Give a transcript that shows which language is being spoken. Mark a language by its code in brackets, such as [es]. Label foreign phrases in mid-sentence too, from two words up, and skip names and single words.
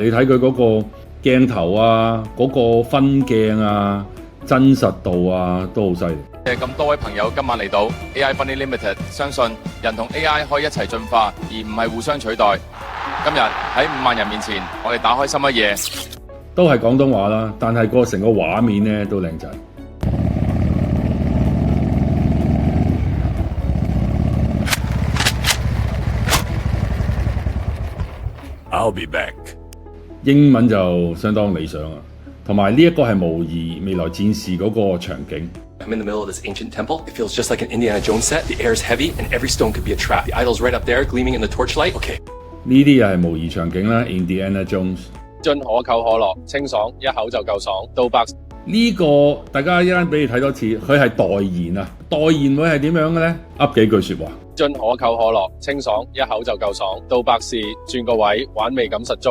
[yue] 你睇佢嗰個鏡頭啊，嗰個分鏡啊，真實度啊，都好犀利。咁多位朋友今晚嚟到 AI Funny Limited，相信人同 AI 可以一齊進化，而唔係互相取代。今日喺5萬人面前，我哋打開心一夜，都係廣東話啦，但係個成個畫面咧都靚仔。 [en] I'll be back。 [yue] 英文就相當理想啊，同埋呢一個係模擬未來戰士嗰個場景。 [en] I'm in the middle of this ancient temple. It feels just like an Indiana Jones set. The air is heavy, and every stone could be a trap. The idol's right up there, gleaming in the torchlight. Okay. [yue] 呢啲又係模擬場景啦 ，Indiana Jones。樽可口可樂，清爽，一口就夠爽。到百呢個大家一陣俾你睇多次，佢係代言啊！代言會係點樣嘅咧？噏幾句説話。樽可口可樂，清爽，一口就夠爽。到百事轉個位，玩味感十足。